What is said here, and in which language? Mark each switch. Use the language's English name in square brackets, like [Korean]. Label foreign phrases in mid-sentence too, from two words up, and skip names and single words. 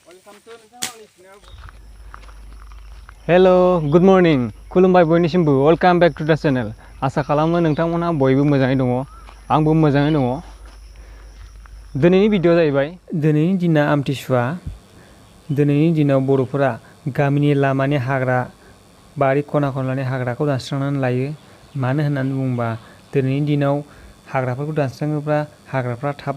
[English] hello good morning [Bodo] खुलुमबाय बयनिसिमबो [English] welcome back to the channel [Bodo] आसा खालामो नोंथांमोनहा बयबो मोजाङै दङ आंबो मोजाङै दङ दिनैनि भिडिअ जाहैबाय दिनैनि दिना आमथिसुवा दिनैनि दिनाव बर'फोरा गामिनि लामानि हाग्रा बारि खना खनलानि हाग्राखौ दानस्रांनानै लायो मानो होननानै बुङोबा दिनैनि दिनाव हाग्राफोरखौ दानस्राङोब्ला हाग्राफ्रा थाब